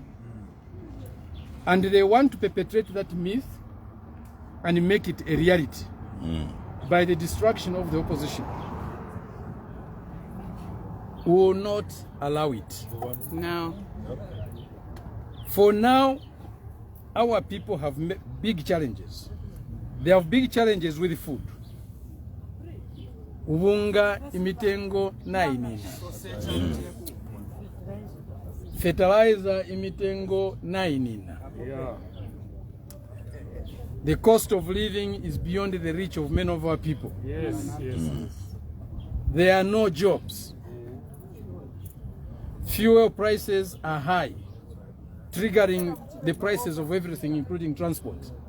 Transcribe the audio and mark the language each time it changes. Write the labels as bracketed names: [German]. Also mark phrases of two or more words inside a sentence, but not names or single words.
[English] And they want to perpetrate that myth and make it a reality by the destruction of the opposition. We will not allow it. No. For now, our people have big challenges. They have big challenges with food. [Bemba] Ubunga imitengo nainina. Fertilizer imitengo nainina. [English] The cost of living is beyond the reach of many of our people. Yes. There are no jobs. Fuel prices are high, triggering the prices of everything, including transport.